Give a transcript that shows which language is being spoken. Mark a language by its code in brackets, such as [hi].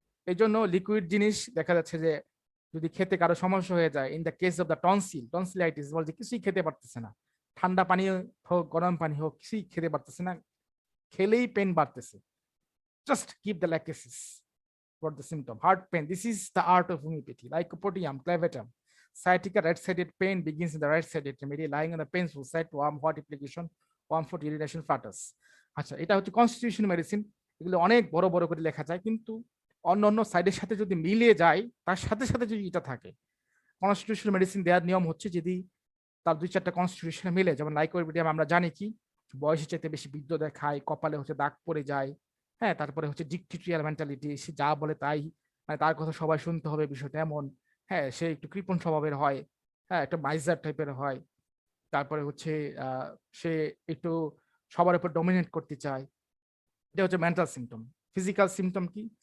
[bn] এই জন্য লিকুইড জিনিস দেখা যাচ্ছে যে যদি খেতে কারো সমস্যা হয়ে যায়, [en] in the case of the tonsillitis, [bn] বল যে কিছুই খেতে পারতেছে না, ঠান্ডা পানি হোক গরম পানি হোক কিছুই খেতে পারতেছে না, খেলেই পেন বাড়তেছে, [en] Just give the lachesis for the symptom. Heart pain, this is the art of homeopathy. Lycopodium, clavatum. Sciatica, right-sided pain begins in the right-sided remedy, lying on the painful side, warm, hot application, warm foot, urination, flutters. [bn] আচ্ছা, এটা হচ্ছে constitution medicine, এগুলো অনেক বড় বড় করে লেখা যায়, কিন্তু অন্য অন্য সাইডের সাথে যদি মিলিয়ে যায়, তার সাথে সাথে যদি এটা থাকে, কনস্টিটিউশন মেডিসিন দেওয়ার নিয়ম হচ্ছে যদি তার 2-4টা কনস্টিটিউশন মিলে, যেমন লাইকোপিডিয়াম আমরা জানি কি বয়সের চাইতে বেশি বৃদ্ধ দেখায়, কপালে হচ্ছে দাগ পড়ে যায়, হ্যাঁ, তারপরে হচ্ছে ডিকটেটরিয়াল মেন্টালিটি, সে যা বলে তাই, মানে তার কথা সবাই শুনতে হবে, বিষয়টা এমন, হ্যাঁ, সে একটু কৃপণ স্বভাবের হয়, হ্যাঁ, একটা মাইজার টাইপের হয়, তারপরে হচ্ছে সে একটু সবার উপর ডমিনেট করতে চায়, এটা হচ্ছে মেন্টাল সিমটম। ফিজিক্যাল সিমটম কি?